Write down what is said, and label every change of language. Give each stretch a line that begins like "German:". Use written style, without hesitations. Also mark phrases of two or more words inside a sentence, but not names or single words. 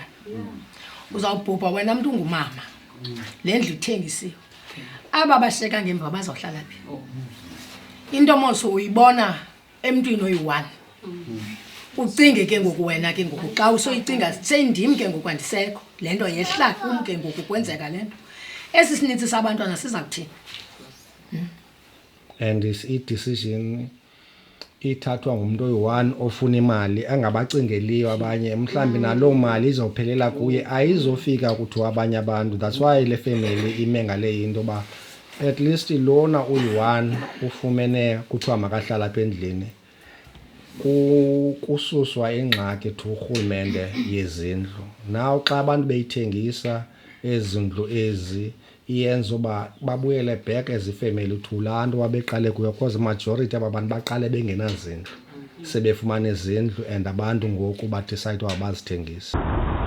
Xhosa: Uzawubhubha wena mntu ungumama le ndlu ithengisiwe, aba basheka ngemva bazawuhlala phi? Into moso uyibona emntwini oyi-1 ucinge ke ngoku wena ke ngoku xa usoyicinga sendim ke ngoku andisekho le nto yehla kum ke ngoku kwenzeka le nto esi sinintsi sabantwana siza kuthini? And i-decision ithathwa ngumuntu oyi-1 ofuna imali angabacingeliyo abanye, mhlambi naloo mali izophelela kuye ayizofika kuthiwa abanye abantu. That's why le family ime ngale into ba
English: at least
Xhosa: lona uyi-1 ufumene kuthiwa makahlala apha endlini kususwa ingxaki to urhulumente yezindlu. Naw xa abantu beyithengisa ezindlu ezi iyenza uba babuyele
English: back as
Xhosa: ifamily to laa nto wabeqale kuyo, because majority aba bantu baqale bengenazindlu sebefumana izindlu and abantu ngoku badicide uba bazithengise.